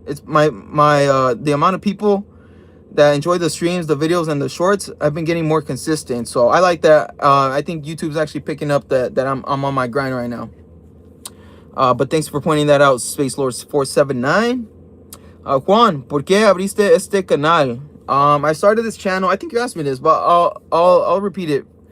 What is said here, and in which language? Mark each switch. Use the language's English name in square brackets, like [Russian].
[English] It's my the amount of people that enjoy the streams, the videos, and the shorts, I've been getting more consistent. So I like that. I think YouTube's actually picking up that I'm on my grind right now. But thanks for pointing that out, Space Lord 479. [Spanish] Juan, ¿por qué abriste este canal? [English] I started this channel. I think you asked me this, but I'll repeat it.